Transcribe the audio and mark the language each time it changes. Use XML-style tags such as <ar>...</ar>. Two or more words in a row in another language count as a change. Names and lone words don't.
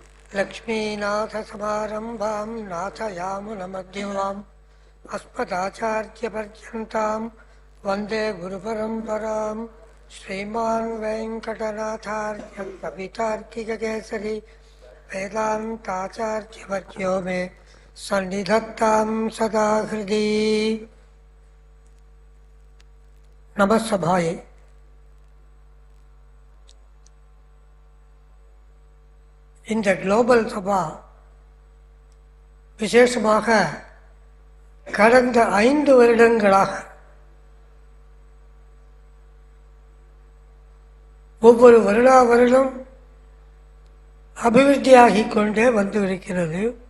<sa>लक्ष्मीनाथसमारम्भां नाथयामुनमध्यमाम् अस्मदाचार्यपर्यन्तां वन्दे गुरुपरम्परां श्रीमान् वेङ्कटनाथार्य कवितार्किककेसरी वेदान्ताचार्यवर्यो मे सन्निधत्तां सदा हृदि.</sa> <ta>நமசபாயை இந்த குளோபல் சபா விசேஷமாக கடந்த 5 வருடங்களாக ஒவ்வொரு வருடம் அபிவிருத்தியாகிக் கொண்டே வந்திருக்கிறது.</ta>